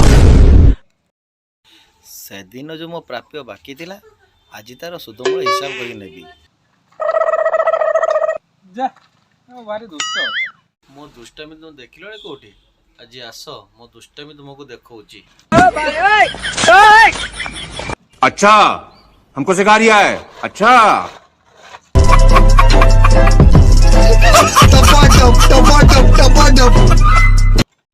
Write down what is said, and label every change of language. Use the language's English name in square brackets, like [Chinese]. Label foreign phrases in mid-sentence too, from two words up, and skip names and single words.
[Odia] ସେଦିନ ଯୋଉ ମୋ ପ୍ରାପ୍ୟ ବାକି ଥିଲା ଆଜି ତାର ସୁଧମୂଳ ହିସାବ କରି ନେବି। ଯା, ଭାରି ଦୁଷ୍ଟ। ମୋ ଦୁଷ୍ଟାମି ତୁମେ ଦେଖିଲଣି କୋଉଠି? ଆଜି ଆସ, ମୋ ଦୁଷ୍ଟାମି ତୁମକୁ ଦେଖଉଛି। [Hindi] अच्छा हमको सिखा रिया है। अच्छा टमाटो टमाटो टमाटो